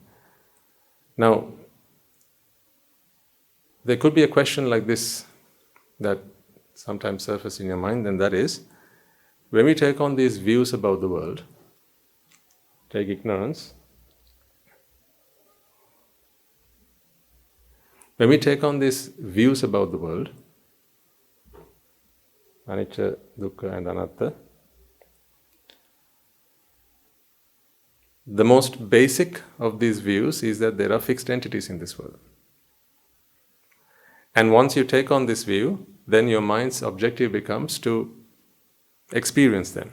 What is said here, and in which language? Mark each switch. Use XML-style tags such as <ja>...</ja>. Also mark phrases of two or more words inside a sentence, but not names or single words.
<en>Now, there could be a question like this that sometimes surfaces in your mind, and that is, when we take on these views about the world, take ignorance, when we take on these views about the world,</en> <pi>anicca, dukkha and anatta,</pi> <en>the most basic of these views is that there are fixed entities in this world. And once you take on this view, then your mind's objective becomes to experience them.</en>